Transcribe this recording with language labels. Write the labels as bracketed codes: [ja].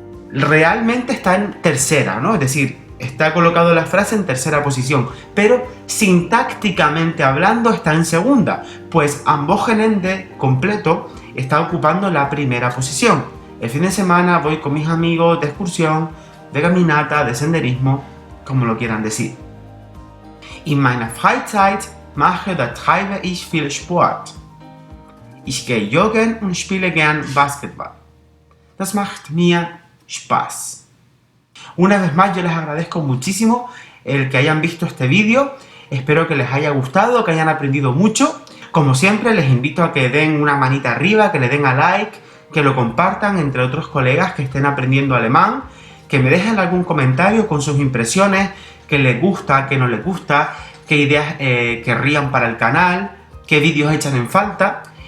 [es] Realmente está en tercera, ¿no? Es decir, está colocado la frase en tercera posición, pero sintácticamente hablando está en segunda, pues [de] am Wochenende [es] completo está ocupando la primera posición. El fin de semana voy con mis amigos de excursión, de caminata, de senderismo, como lo quieran decir. [de] In meiner Freizeit mache oder treibe ich viel Sport. Ich gehe joggen und spiele gern Basketball. Das macht mir Spaß. [es] Una vez más, yo les agradezco muchísimo el que hayan visto este vídeo. Espero que les haya gustado, que hayan aprendido mucho. Como siempre, les invito a que den una manita arriba, que le den a like, que lo compartan entre otros colegas que estén aprendiendo alemán, que me dejen algún comentario con sus impresiones, qué les gusta, qué no les gusta, qué ideas querrían para el canal, qué vídeos echan en falta.